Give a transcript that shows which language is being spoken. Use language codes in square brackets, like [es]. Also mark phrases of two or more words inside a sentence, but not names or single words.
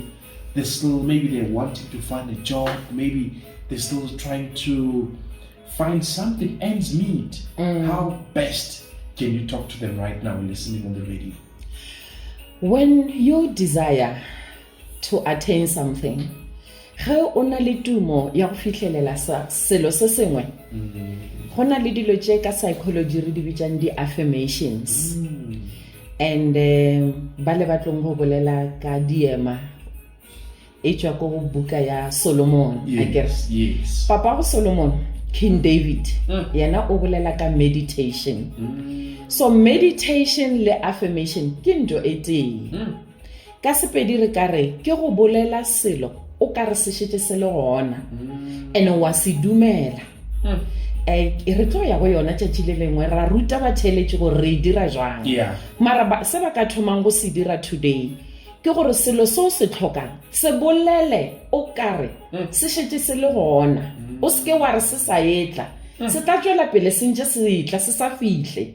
[en] Maybe they're wanting to find a job, maybe they're still trying to find something ends meet. How best can you talk to them right now listening on the radio? When you desire to attain something, [nso] ge o na le tumo ya go fitlhelela selo se sengwe, go na le dilo tše ka psychology re di bitsang di affirmations. And ba le batlong go bolela ka diema e tswa go buka ya Solomon. Yes. Papa go Solomon, King David, yena o bolela ka meditation. So meditation le affirmation ke ntho e tee. Ka sepedi re kare ke go bolela selo o ka re se šetse se le gona and wa se dumela. Re tlo ya go yona tšatši le lengwe ra ruta batheletše gore re dira jang. Mara se ba ka thomang go se dira today ke gore selo so se tlhokang se bolele o kare se šetse se le gona, o se ke wa re se sa etla se tla tšwela pele se ntše se etla se sa fihle.